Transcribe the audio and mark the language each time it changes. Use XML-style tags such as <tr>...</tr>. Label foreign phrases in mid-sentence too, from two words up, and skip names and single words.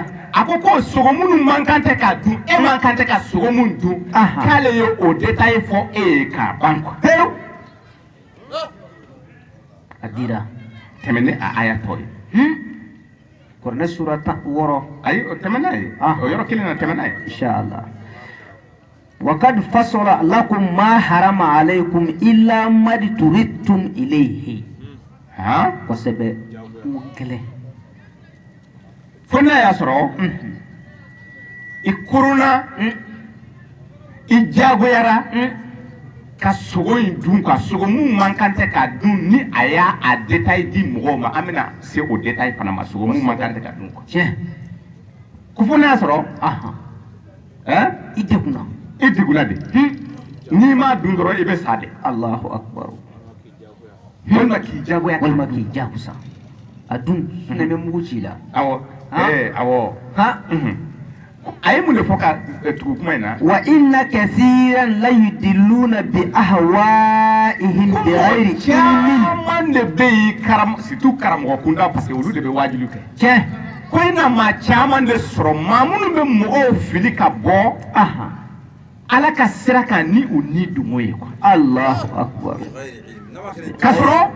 <bm>a ko ko sogo minnu man kan tɛ ka dun e man kan tɛ ka sogo min dun Aha. k'ale ye o détail fɔ e ye k'a ban quoi pewu A dira. tɛmɛ ni a aya tɔ ye Kuranɛ sura 6. ayi o tɛmɛ n'a ye Ah. o yɔrɔ kelen na tɛmɛ n'a ye</bm> <ar>Inshallah. وقد فصل لكم ما حرم عليكم إلا ما اضطررتم إليه. han</ar> <bm>Kosɛbɛ. Mun kɛlɛ. fo n'a y'a sɔrɔ i kuruna i diyagoyara ka sogo in dun ka sogo mun man kan tɛ ka dun ni a y'a a détail di mɔgɔw ma an bɛna se o détail fana ma sogo mun man kan tɛ ka dun quoi Tiɲɛ. ko fo n'a y'a sɔrɔ Aha. hein I degunna. i diguna de n'i m'a dun dɔrɔn i bɛ sa de</bm> <ar>الله أكبر.</ar> <bm>walima k'i diyagoya Walima k'i jakusa. A dun sunɛ bɛ mugu ci la. awɔ Ah. awɔ Ha? a ye mun de fɔ ka tugu kuma in na</bm> <ar>وإن كثيرا ليضلون بأهوائهم بغير علم.</ar> <bm>caman de bɛ yen surtout karamɔgɔ kunda</bm> <fr>parce que</fr> <bm>olu de bɛ wajibi kɛ Tiɲɛ. ko i na maa caman de sɔrɔ maa minnu bɛ mɔgɔw fili ka bɔ Aha. ala ka sira kan ni u ni dungo ye quoi</bm> <ar>الله أكبر.</ar> <bm>ka sɔrɔ</bm>